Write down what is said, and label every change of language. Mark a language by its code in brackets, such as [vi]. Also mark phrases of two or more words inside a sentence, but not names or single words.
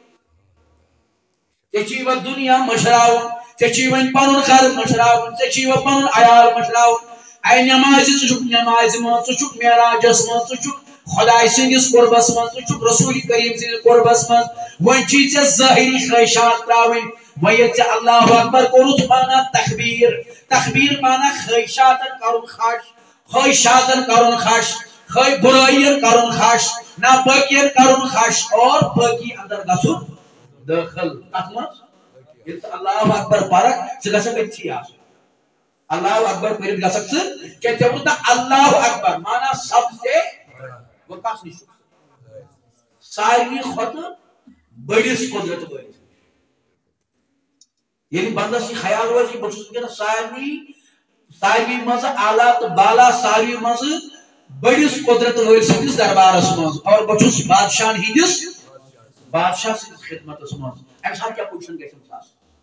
[ks] ژےٚ چھی وۄنۍ دُنیا مٔشراوُن ژےٚ چھی وۄنۍ پنُن گرٕ مٔشراوُن ژےٚ چھی وۄنۍ پنُن عیال مٔشراوُن اے نمازِ ژٕ چھُکھ نمازِ منٛز ژٕ چھُکھ معراجس منٛز ژٕ چھُکھ خۄداے سٕنٛدِس قُربس منٛز ژٕ چھُکھ رسول کریم سٕنٛدِس قُربس منٛز وۄنۍ چھی ژےٚ ظٲہری خٲہِشات تراوٕنۍ وۄنۍ ییٚلہِ ژےٚ [ar] اللہ اکبر [ks] کوٚرُتھ مانا تکبیٖر تکبیٖر مانا خٲہِشاتن کرُن خش خٲہِشاتن کرُن خش برٲیین کرُن خش ناپٲکین کرُن خش اور پٲکی اندر گژھُن دٲخل کتھ منٛز ییٚلہِ ژٕ [ar] اللہ اکبر [ks] پرکھ ژٕ گژھکھ أتھی آسُن [ar] اللہ اکبر [ks] پٔرِتھ گژھکھ ژٕ کیٛازِ ژےٚ ووٚنُتھ نہ [ar] اللہ اکبر [ks] مانا [ur] سب سے وہ [ks] کس نش ساروی کھۄتہٕ بٔڑِس قۄدرت وٲلِس ییٚلہِ بندس یہِ خیال روزِ بہٕ چھُس وٕنکیٚنس ساروی منٛزٕ اعلیٰ تہٕ بالا ساروی منٛزٕ بٔڑِس قۄدرت وٲلۍ سٕنٛدِس دربارس منٛز اور بہٕ چھُس بادشاہن ہٕنٛدِس بادشاہ سٕنٛدِس خدمتس منٛز امہِ ساتہٕ کیٛاہ پوزیشن گژھِ أمِس آسٕنۍ